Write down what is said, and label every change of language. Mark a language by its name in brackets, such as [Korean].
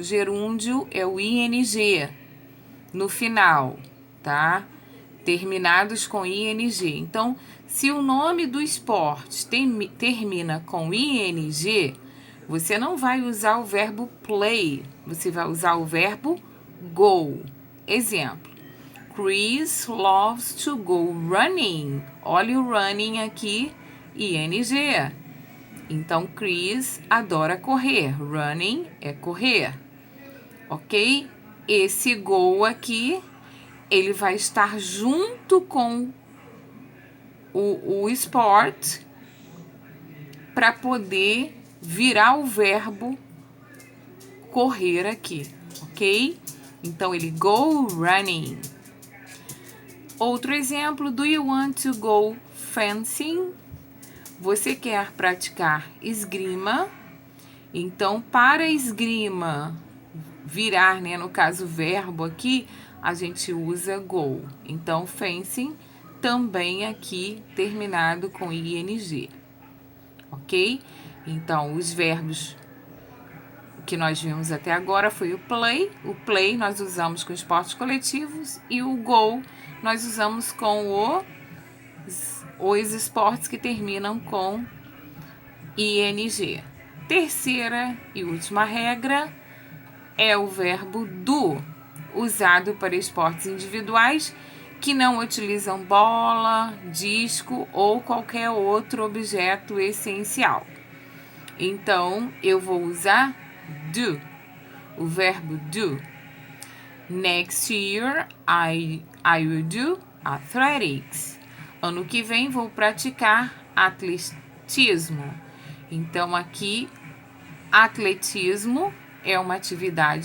[Portuguese] O gerúndio é o ing no final, tá? Terminados com ing. Então, se o nome do esporte termina com ing, você não vai usar o verbo play, você vai usar o verbo go. Exemplo, [English] Chris loves to go running. [Portuguese] Olha o running aqui, ing. Então, Chris adora correr. Running é correr, ok? Esse go aqui, ele vai estar junto com o sport para poder virar o verbo correr aqui, ok? Então, ele go running. Outro exemplo, [English] do you want to go fencing? [Portuguese] Você quer praticar esgrima? Então, para esgrima virar, no caso, verbo aqui, a gente usa go. Então, fencing também aqui terminado com ing, ok? Então, os verbos que nós vimos até agora foi o play. O play nós usamos com esportes coletivos e o go nós usamos com os esportes que terminam com ing. Terceira e última regra é o verbo do, usado para esportes individuais que não utilizam bola, disco ou qualquer outro objeto essencial. Então, eu vou usar do, o verbo do. [English] Next year, I will do athletics. [Portuguese] Ano que vem, vou praticar atletismo. Então, aqui, atletismo é uma atividade